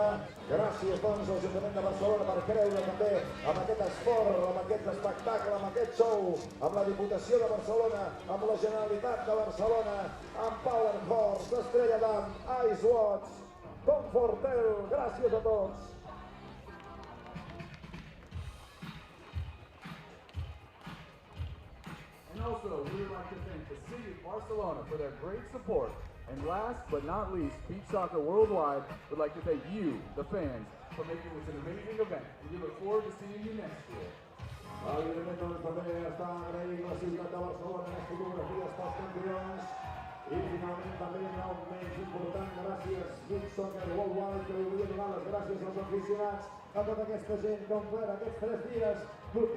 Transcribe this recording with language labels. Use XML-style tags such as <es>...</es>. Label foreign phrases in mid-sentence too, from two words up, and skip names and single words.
<ca>Gràcies, doncs, a l'Ajuntament de Barcelona per creure també amb aquest esport, amb aquest espectacle, amb aquest show, amb la Diputació de Barcelona, amb la Generalitat de Barcelona, amb Power Horse, Estrella d'Am, Ice Watch, Comfortel. Gràcies a tots.</ca> <en>And also, we would like to thank the City of Barcelona for their great support. And last but not least, Beach Soccer Worldwide would like to thank you, the fans, for making this an amazing event. And we look forward to seeing you next year.</en> <ca>Evidentment, doncs, també està agraint la ciutat de Barcelona en les fotografies pels campions. I finalment, també no menys important, gràcies Beach Soccer Worldwide, que li volia donar les gràcies als aficionats a tota aquesta gent que han fet aquests 3 dies.</ca>